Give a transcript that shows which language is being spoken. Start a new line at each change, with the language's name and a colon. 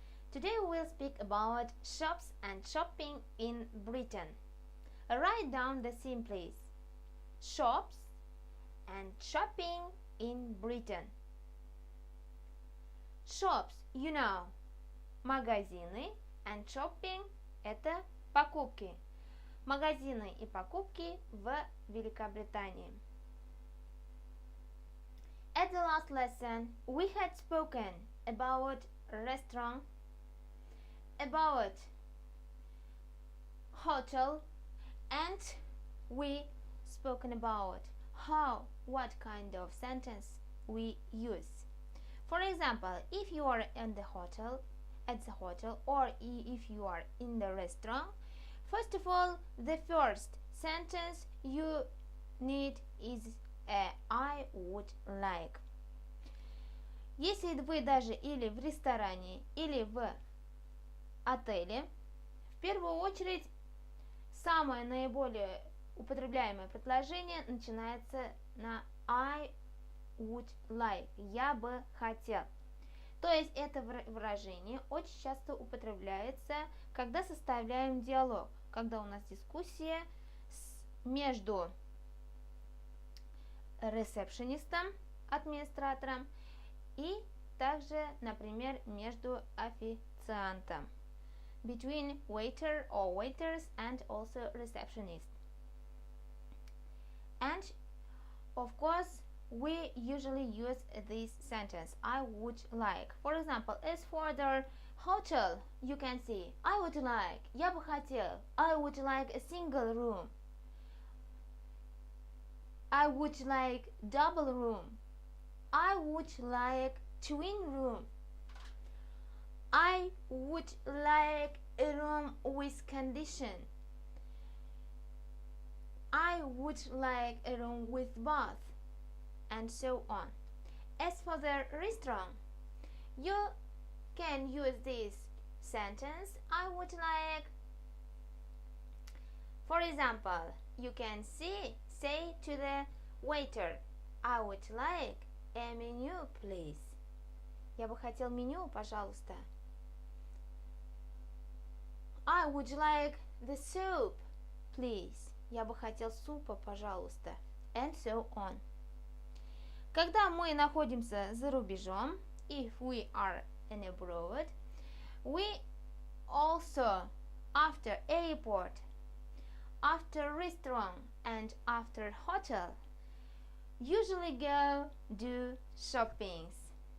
English: Today we will speak about shops and shopping in Britain. Write down the same please. Shops and shopping in Britain. Shops, you know,
Russian: магазины,
English: and shopping –
Russian: это покупки. Магазины и покупки в Великобритании.
English: At the last lesson, we had spoken about restaurant, about hotel, and we spoken about what kind of sentence we use. For example, if you are at the hotel, or if you are in the restaurant, first of all, the first sentence you need is I would like.
Russian: Если вы даже или в ресторане, или в отеле, в первую очередь самое наиболее употребляемое предложение начинается на
English: I would like.
Russian: Я бы хотел. То есть это выражение очень часто употребляется, когда составляем диалог, когда у нас дискуссия между ресепшенистом, администратором, и также, например, между официантом.
English: Between waiter or waiters and also receptionist. And of course, we usually use this sentence, I would like. For example, as for the hotel, you can say, I would like,
Russian: я бы хотел,
English: I would like a single room. I would like double room. I would like twin room. I would like a room with condition. I would like a room with bath, and so on. As for the restaurant, you can use this sentence, I would like. For example, you can say to the waiter, I would like a menu, please.
Russian: Я бы хотел меню, пожалуйста.
English: I would like the soup, please.
Russian: Я бы хотел супа, пожалуйста.
English: And so on.
Russian: Когда мы находимся за рубежом,
English: if we are in abroad, we also, after airport, after restaurant, and after hotel, usually go do shoppings.